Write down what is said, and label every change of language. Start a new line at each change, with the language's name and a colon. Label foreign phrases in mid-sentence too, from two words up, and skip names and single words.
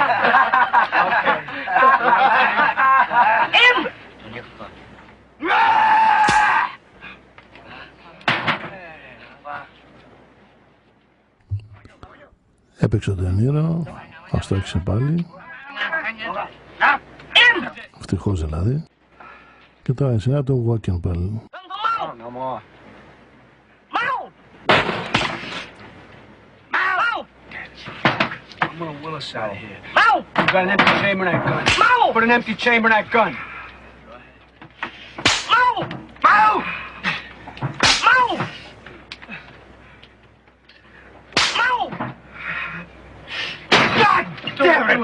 Greek: Im. Έπαιξε ο Ντενίρο, ας το έξε πάλι. Ευτυχώς δηλαδή. Και τώρα η σειρά του Walken πάλι.
English: I'm gonna will us out of here. You got an empty chamber in that gun. Put an empty chamber in that gun. God damn it!